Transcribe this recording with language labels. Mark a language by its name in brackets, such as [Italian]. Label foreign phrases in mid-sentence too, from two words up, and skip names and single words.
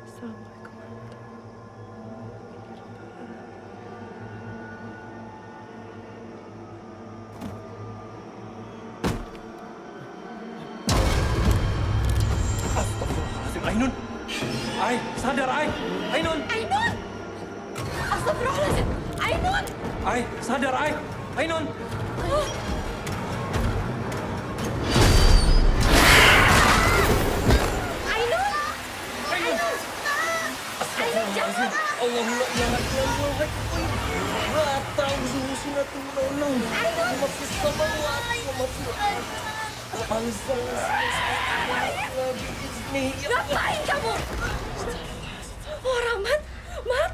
[Indonesian] Assalamualaikum Astagfirullahaladzim, Ainun. Ai, sadar, Ai. Ainun. Ainun! Astagfirullahaladzim! Ainun! Ai, sadar, Ai. Ainun. Ainun! Ainun! Ainun, jangan! Allahumma jangan Ngapain kamu? Oh, Rahmat! Mat!